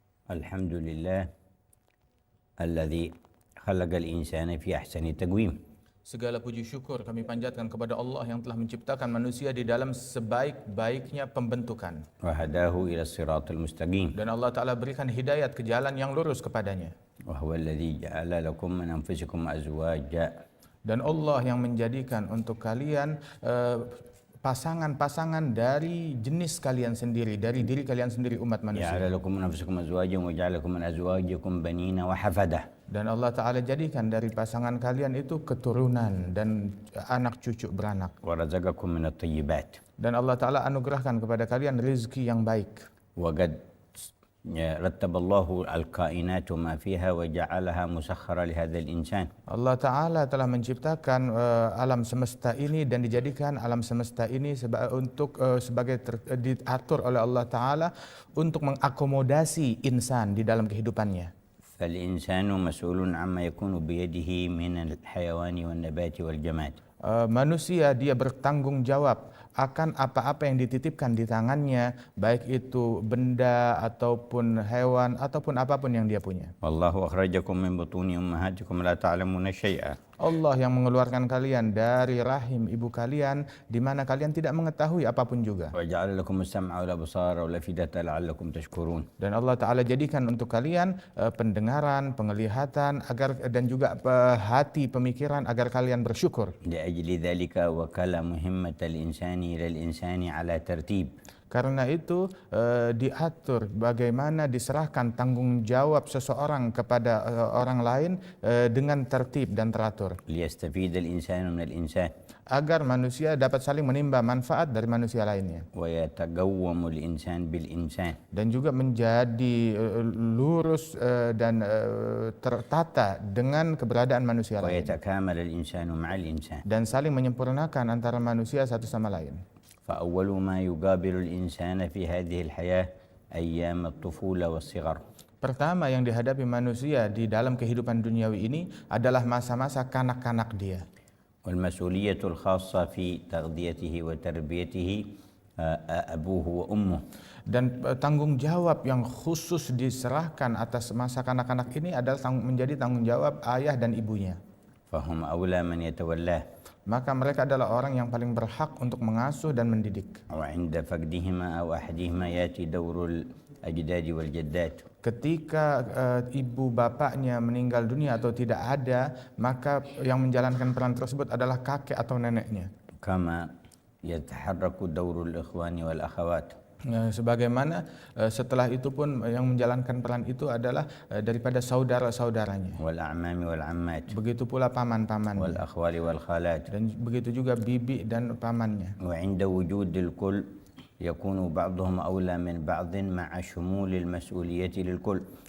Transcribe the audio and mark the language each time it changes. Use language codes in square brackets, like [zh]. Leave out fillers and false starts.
[ar] الحمد لله الذي خلق الإنسان في أحسن تقويم. [id] Segala puji syukur kami panjatkan kepada Allah yang telah menciptakan manusia di dalam sebaik-baiknya pembentukan. [ar] وهداه إلى الصراط المستقيم. [id] Dan Allah Ta'ala berikan hidayat ke jalan yang lurus kepadanya. [ar] وهو الذي جعل لكم من أنفسكم أزواجا. [id] Dan Allah yang menjadikan untuk kalian pasangan-pasangan dari jenis kalian sendiri, dari diri kalian sendiri umat manusia. [ar] جعل لكم من أنفسكم أزواجا وجعل لكم من أزواجكم بنين وحفدة. [id] Dan Allah Ta'ala jadikan dari pasangan kalian itu keturunan dan anak cucu beranak. [ar] ورزقكم من الطيبات. [id] Dan Allah Ta'ala anugerahkan kepada kalian rezeki yang baik. [ar] وقد رتب الله الكائنات وما فيها وجعلها مسخرة لهذا الإنسان. [id] Allah Ta'ala telah menciptakan alam semesta ini dan dijadikan alam semesta ini sebagai diatur oleh Allah Ta'ala untuk mengakomodasi insan di dalam kehidupannya. [ar] فالإنسان مسؤول عما يكون بيده من الحيوان والنبات والجماد. [id] Manusia dia bertanggung jawab akan apa-apa yang dititipkan di tangannya, baik itu benda ataupun hewan ataupun apapun yang dia punya. [ar] والله أخرجكم من بطون أمهاتكم لا تعلمون شيئا. [id] Allah yang mengeluarkan kalian dari rahim ibu kalian di mana kalian tidak mengetahui apapun juga. [ar] وجعل لكم السمع والأبصار والأفئدة لعلكم تشكرون. [id] Dan Allah Ta'ala jadikan untuk kalian pendengaran, penglihatan dan juga hati, pemikiran agar kalian bersyukur. [ar] لأجل ذلك وكل مهمة الإنسان إلى الإنسان على ترتيب. [id] Karena itu diatur bagaimana diserahkan tanggung jawab seseorang kepada orang lain dengan tertib dan teratur. [ar] ليستفيد الإنسان من الإنسان. [id] Agar manusia dapat saling menimba manfaat dari manusia lainnya. [ar] ويتقوم الإنسان بالإنسان. [id] Dan juga menjadi lurus dan tertata dengan keberadaan manusia lain. [ar] ويتكامل الإنسان مع الإنسان. [id] Dan saling menyempurnakan antara manusia satu sama lain. [ar] فأول ما يقابل الإنسان في هذه الحياة أيام الطفولة والصغر. [id] Pertama yang dihadapi manusia di dalam kehidupan duniawi ini adalah masa-masa kanak-kanak dia. [ar] والمسؤولية الخاصة في تغذيته وتربيته أبوه وأمه. [id] Dan tanggung jawab yang khusus diserahkan atas masa kanak-kanak ini adalah menjadi tanggung jawab ayah dan ibunya. [ar] فهم أولى من يتولاه. [id] Maka mereka adalah orang yang paling berhak untuk mengasuh dan mendidik. [ar] وعند فقدهما أو أحدهما يأتي دور الأجداد والجدات. [id] Ketika ibu bapaknya meninggal dunia atau tidak ada, maka yang menjalankan peran tersebut adalah kakek atau neneknya. [ar] كما يتحرك دور الإخوان والأخوات. [id] Sebagaimana setelah itu pun yang menjalankan peran itu adalah daripada saudara-saudaranya. [ar] والأعمام والعمات. [id] Begitu pula paman-pamannya. [ar] والأخوال والخالات. [id] Dan begitu juga bibi dan pamannya. [ar] وعند وجود الكل يكون بعضهم أولى من بعض مع شمول المسؤولية للكل.